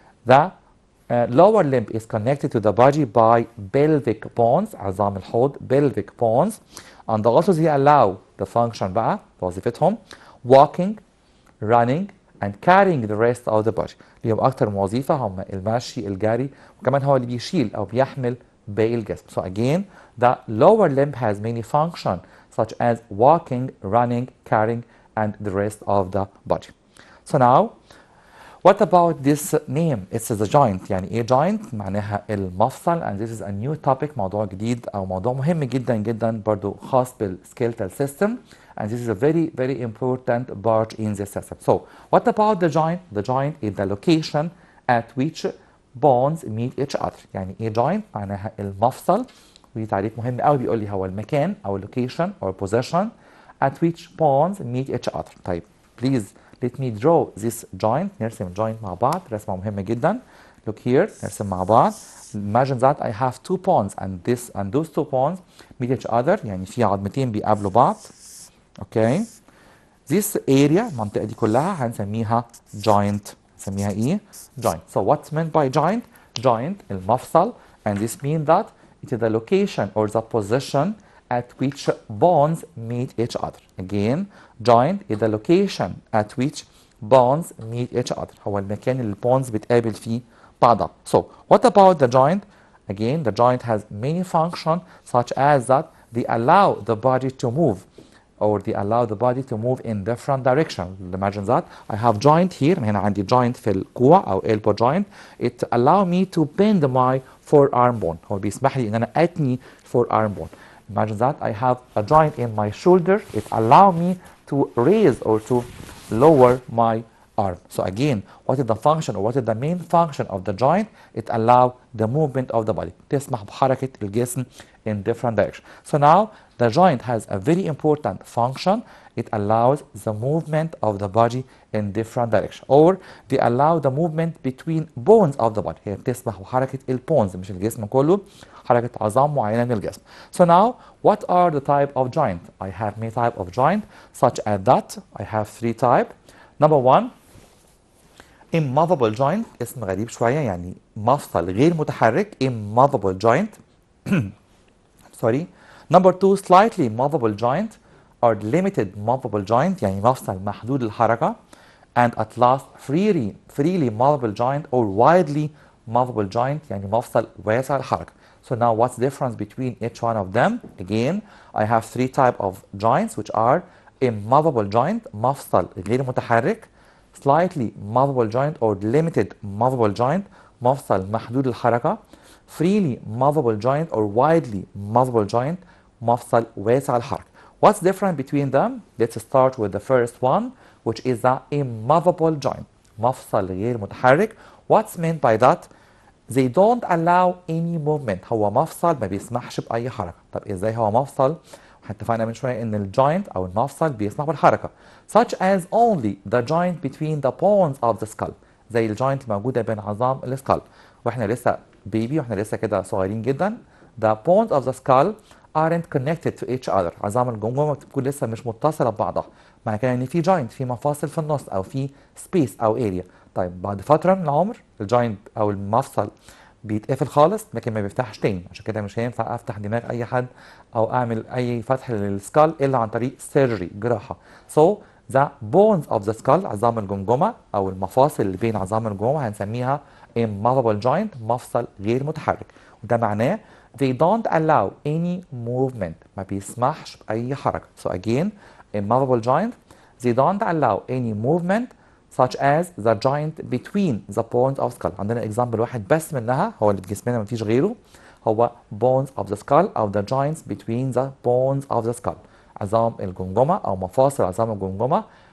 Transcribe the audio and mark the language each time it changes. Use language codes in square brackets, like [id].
[en] The lower limb is connected to the body by pelvic bones [ar] عظام الحوض [en] pelvic bones and also they allow the function [ar] بقى وظيفتهم [en] walking, running and carrying the rest of the body. [ar] ليهم اكتر من وظيفة هم المشي الجري وكمان هو اللي بيشيل او بيحمل باقي الجسم. [en] So again, the lower limb has many functions such as walking, running, carrying, and the rest of the body. So now, what about this name? It's the joint. [ar] يعني ايه joint؟ معناها المفصل. [en] And this is a new topic. [ar] موضوع جديد أو موضوع مهم جدا جدا برضو خاص بالskeletal system. [en] And this is a very very important part in the system. So what about the joint? The joint is the location at which bones meet each other. [ar] يعني ايه joint؟ معناها المفصل. ودي تعريف مهم قوي بيقول لي هو المكان أو [en] location or position at which bones meet each other. طيب please let me draw this joint. [ar] نرسم joint مع بعض. رسمة مهمة جدا. [en] Look here. [ar] نرسم مع بعض. [en] Imagine that I have two bones and those two bones meet each other. [ar] يعني في عظمتين بيقابلوا بعض. [en] Okay. This area [ar] المنطقة دي كلها هنسميها joint. هنسميها ايه؟ joint. [en] So what's meant by joint? Joint المفصل. And this means that it is the location or the position at which bones meet each other. Again, joint is the location at which bones meet each other. [ar] هو المكان اللي bones بتقابل فيه بعضها. [en] So, what about the joint? Again, the joint has many functions such as that they allow the body to move or they allow the body to move in different directions. Imagine that I have joint here. [ar] هنا عندي joint في الكوع أو elbow joint. [en] It allow me to bend my forearm bone. [ar] هو بيسمح لي إن أنا أتني forearm bone. [en] Imagine that I have a joint in my shoulder. It allow me to raise or to lower my arm. So again, what is the function or what is the main function of the joint? It allow the movement of the body. [ar] تسمح بحركة الجسم [en] in different directions. So now the joint has a very important function. It allows the movement of the body in different directions, or they allow the movement between bones of the body. [ar] هي بتسمح بحركة البونز مش الجسم كله، حركة عظام معينة من الجسم. [en] So now, what are the type of joint? I have many type of joint, such as that. I have three type. Number one, immovable joint. [ar] اسم غريب شوية يعني مفصل غير متحرك. [en] Immovable joint. Sorry. Number two, slightly movable joint or limited movable joint. [ar] يعني مفصل محدود الحركة. [en] And at last, freely movable joint or widely movable joint. [ar] يعني مفصل واسع الحركة. [en] So now what's the difference between each one of them? Again, I have three type of joints which are immovable joint, [ar] مفصل غير متحرك, [en] slightly movable joint or limited movable joint, [ar] مفصل محدود الحركة, [en] freely movable joint or widely movable joint, [ar] مفصل واسع الحركة. [en] What's different between them? Let's start with the first one, which is the immovable joint, [ar] مفصل غير متحرك. [en] What's meant by that? They don't allow any movement. [ar] هو مفصل ما بيسمحش بأي حركة. طب إزاي هو مفصل؟ اتفقنا من شوية إن الجوينت أو المفصل بيسمح بالحركة. [en] Such as only the joint between the bones of the skull. [ar] زي الجوينت الموجودة بين عظام السكال. وإحنا لسه بيبي وإحنا لسه كده صغيرين جدا. [en] The bones of the skull aren't connected to each other. [ar] عظام الجمجمة بتكون لسه مش متصلة ببعضها. معنى كده إن في جوينت، في مفاصل في النص أو في سبيس أو اريا. طيب بعد فترة من العمر الجوينت أو المفصل بيتقفل خالص لكن ما بيفتحش تاني. عشان كده مش هينفع افتح دماغ اي حد او اعمل اي فتح للسكال الا عن طريق سيرجري، جراحه. [en] So the bones of the skull [ar] عظام الجمجمه او المفاصل اللي بين عظام الجمجمه هنسميها immovable joint، مفصل غير متحرك. وده معناه [en] they don't allow any movement، [ar] ما بيسمحش باي حركه. [en] So again immovable joint they don't allow any movement such as the joint between the bones of skull. [ar] عندنا example واحد بس منها هو اللي بجسمنا مفيش غيره، هو bones of the skull أو [en] the joints between the bones of the skull. [ar] عظام الجمجمة أو مفاصل عظام الجمجمة.